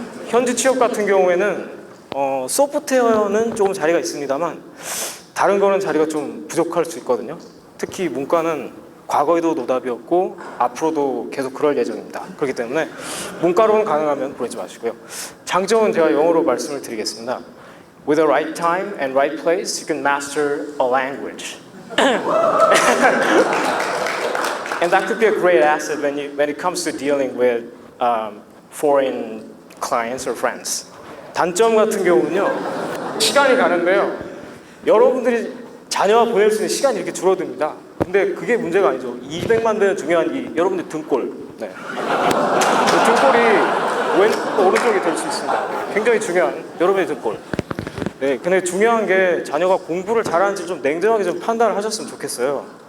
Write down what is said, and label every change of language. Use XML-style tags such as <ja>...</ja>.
<ko>현지 취업 같은 경우에는 소프트웨어는 조금 자리가 있습니다만 다른 거는 자리가 좀 부족할 수 있거든요. 특히 문과는 과거에도 노답이었고 앞으로도 계속 그럴 예정입니다. 그렇기 때문에 문과로는 가능하면 보내지 마시고요. 장점은 제가 영어로 말씀을 드리겠습니다.</ko> <en>With the right time and right place, you can master a language. And that could be a great asset when it comes to dealing with foreign clients or friends.</en> <ko>단점 같은 경우는요, 시간이 가는데요. 여러분들이 자녀와 보낼 수 있는 시간이 이렇게 줄어듭니다. 근데 그게 문제가 아니죠. 200만 대는 중요한 이 여러분들 등골. 네. 그 등골이 왼쪽 오른쪽이 될 수 있습니다. 굉장히 중요한 여러분의 등골. 네, 근데 중요한 게 자녀가 공부를 잘하는지 좀 냉정하게 좀 판단을 하셨으면 좋겠어요.</ko>